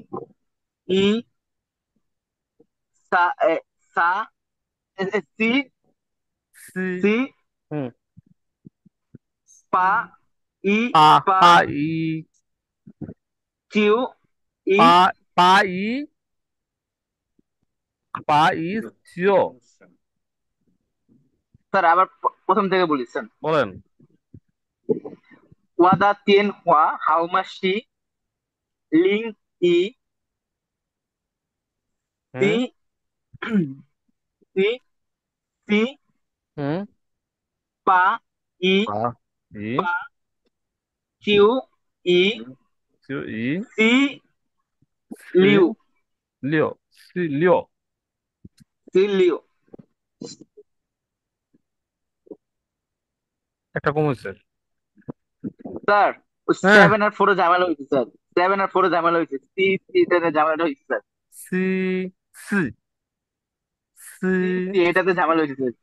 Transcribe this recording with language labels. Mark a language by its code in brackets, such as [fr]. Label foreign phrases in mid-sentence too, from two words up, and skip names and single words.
[zh] 零一三四，四嗯，八一八八一九一，八一八一九， [bn] স্যার আবার প্রথম থেকে বলেছেন। বলেন। হুম, [zh] 我的电话号码是零一四四 [bn] হুম, [zh] 八一八一九一四六九一四六四六， [bn] একটা কমেছে। স্যার ওই হ্যাঁ, 7 আর 4 ঝামেলা হয়েছে স্যার, 7 আর 4 ঝামেলা হয়েছে, সি সি ঝামেলাটা হয়েছে স্যার, সি সি সি, সি সি এটাতে ঝামেলা হয়েছে স্যার,